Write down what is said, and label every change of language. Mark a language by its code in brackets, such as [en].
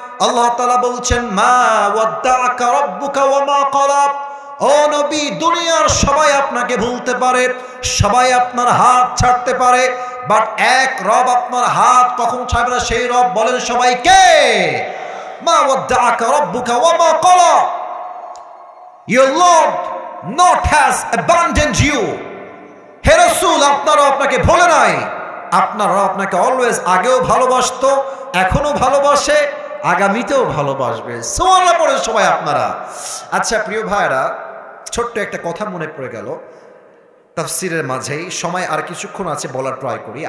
[ar] আল্লাহ তাআলা বলছেন মা ওয়াদ্দাআকা রাব্বুকা ওয়া মা ক্বালা। [bn] ও নবী, দুনিয়ার সবাই আপনাকে ভুলতে পারে, সবাই আপনার হাত ছাড়তে পারে, বাট এক রব আপনার হাত কখন ছাড়বে না, সেই রব বলেন সবাইকে [ar] মা ওয়াদ্দাআকা রাব্বুকা ওয়া মা ক্বালা। [en] Your Lord not has abandoned you. [bn] হে রাসূল, আপনারা আপনাকে ভুলে নাই, আপনারা আপনাকে অলওয়েজ আগেও ভালোবাসতো, এখনো ভালোবাসে, আগামীতেও ভালোবাসবে। সুবহানাল্লাহ পড়ে সবাই আপনারা। আচ্ছা প্রিয় ভাইরা, ছোট্ট একটা কথা মনে পড়ে গেল তাফসীরের মাঝেই, সময় আর কিছুক্ষণ আছে বলার ট্রাই করি।